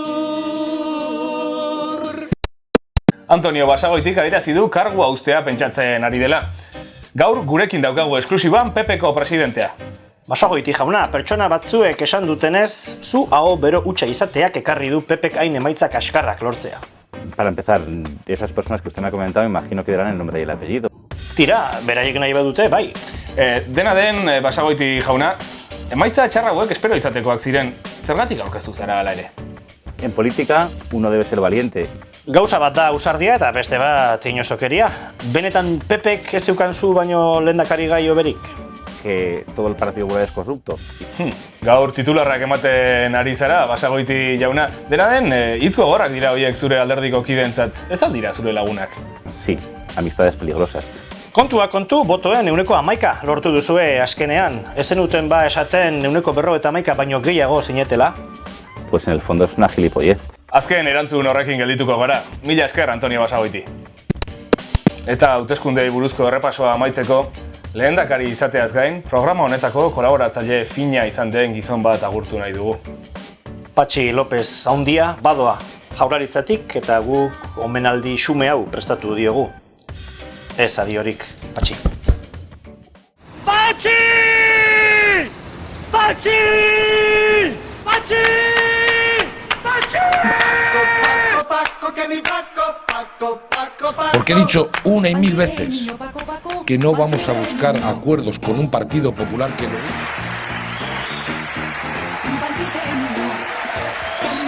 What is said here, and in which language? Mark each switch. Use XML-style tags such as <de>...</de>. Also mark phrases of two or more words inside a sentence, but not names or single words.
<eu>Antonio Basagoitik adierazi du kargua uztea pentsatzen ari dela. Gaur gurekin daukagu esklusiban PPko presidentea. Basagoiti jauna, pertsona batzuek esan dutenez, zu aho bero hutsa izateak ekarri du PPk hain emaitzak askarrak lortzea.</eu> <es>Para empezar, esas personas que usted me ha comentado, imagino que dirán el nombre y el apellido.</es> <eu>Tira, beraiek nahi badute, bai. Dena den, Basagoiti jauna, emaitza txarra hauek espero izatekoak ziren, zergatik aurkeztu zara hala ere?</eu> <es>En política, uno debe ser valiente.</es> <eu>Gauza bat da ausardia eta beste bat inozokeria. Benetan PPk ez zeukan zu baino lehendakari gai oberik?</eu> <es>Que todo el Partido Popular es corrupto.</es> <eu>Gaur titularrak ematen ari zara, Basagoiti jauna. Dena den, hitz gogorrak dira horiek zure alderdiko kideentzat. Ez al dira zure lagunak?</eu> <es>Sí, amistades peligrosas.</es> <eu>Kontua kontu, botoen 11% lortu duzue askenean. Ez zenuten ba esaten 11% baino gehiago zinetela?</eu> <es>Pues en el fondo es una gilipollez.</es> <eu>Azken erantzun horrekin geldituko gara. Mila esker, Antonio Basagoiti. Eta hauteskundei buruzko errepasoa amaitzeko, lehendakari izateaz gain, programa honetako kolaboratzaile fina izan den gizon bat agurtu nahi dugu. Patxi López haundia, badoa, jaurlaritzatik eta guk omenaldi xume hau prestatu diogu. Ez adiorik, Patxi. Patxi! Patxi! Patxi!</eu> <es>Porque he dicho una y mil veces que no vamos a buscar acuerdos con un partido popular que no...</es>